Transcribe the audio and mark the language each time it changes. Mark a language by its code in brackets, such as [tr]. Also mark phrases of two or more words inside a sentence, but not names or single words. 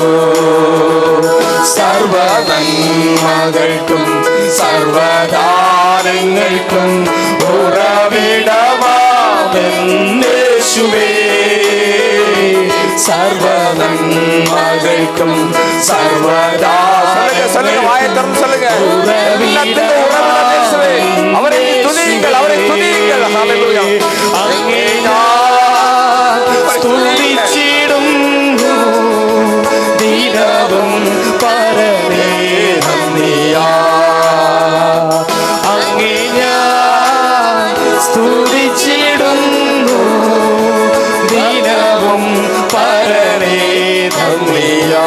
[ml] സർവ നന്മകൾക്കും സർവദാനങ്ങൾക്കും ഉറവിടമാം യേശുവേ. സർവ നന്മകൾക്കും സർവദാനങ്ങൾക്കും ഉറവിടമാം യേശുവേ. [ta] அவரை துதியுங்கள். துதியுங்கள், அவரை துதியுங்கள். ஹல்லேலூயா. [ml] അങ്ങേ സ്തുതിച്ചിടും ദിനവും പരമേ നന്ദിയാ. അങ്ങേ സ്തുതിച്ചിടും ദിനവും പരമേ നന്ദിയാ.